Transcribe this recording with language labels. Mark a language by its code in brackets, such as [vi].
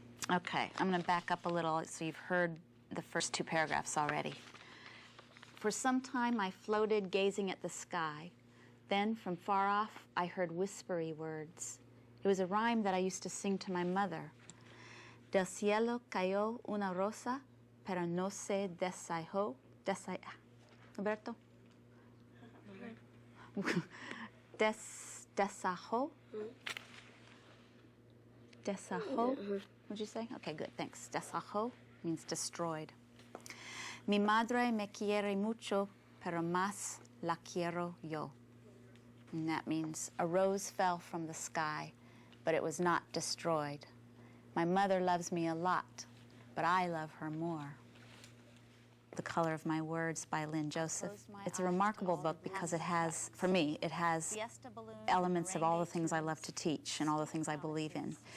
[en] Okay, I'm going to back up a little so you've heard the first two paragraphs already. For some time I floated gazing at the sky. Then from far off I heard whispery words. It was a rhyme that I used to sing to my mother. [es] Del cielo cayó una rosa, pero no se desajó. Roberto? Desajó? [en] Desajó? What'd you say? Okay, good, thanks. Desajó means destroyed. [es] Mi madre me quiere mucho, pero más la quiero yo. [en] And that means a rose fell from the sky, but it was not destroyed. My mother loves me a lot, but I love her more. The Color of My Words by Lynn Joseph. It's a remarkable book because it has, for me, it has elements of all the things I love to teach and all the things I believe in.